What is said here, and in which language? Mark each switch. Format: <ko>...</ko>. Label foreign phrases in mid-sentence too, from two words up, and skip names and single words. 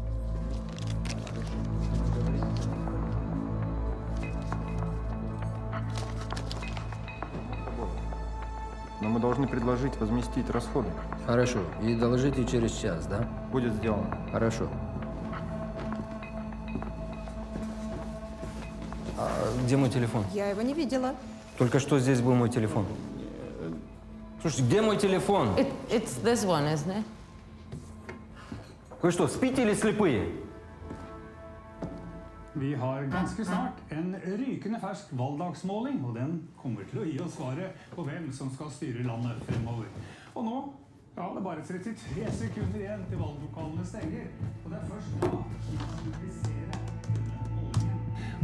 <ru>Но мы должны предложить возместить расходы. Хорошо. И доложите через час, да? Будет сделано. Хорошо. Где мой телефон? Я его не видела. Только что здесь был мой телефон. Слушайте, где мой телефон?</ru> <en>It's this one, isn't it?</en> <ru>Вы что, спите или слепые?</ru> <no>Vi har ganske snart en rykende fersk valgdagsmåling, og den kommer til å gi oss svaret på hvem som skal styre landet fremover. Og nå, ja, det er bare 33 sekunder igjen til valglokalene stenger, og det er først da vi kan publisere denne målingen.</no>